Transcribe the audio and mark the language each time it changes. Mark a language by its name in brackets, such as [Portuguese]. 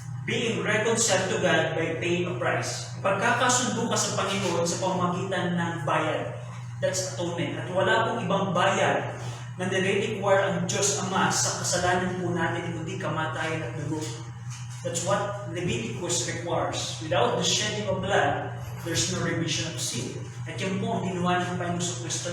[English] being reconciled to God by paying a price. [Filipino] Pagkakasundo ka sa Panginoon sa pamamagitan ng bayad. [English] That's atonement. [Filipino] At wala pong ibang bayad na nire-require ang Diyos Ama sa kasalanan po natin, kundi kamatayan at dugo. [English] That's what Leviticus requires. Without the shedding of blood, there's no remission of sin. [Filipino] At yan po ang ginawa ng Panginoon Kristo.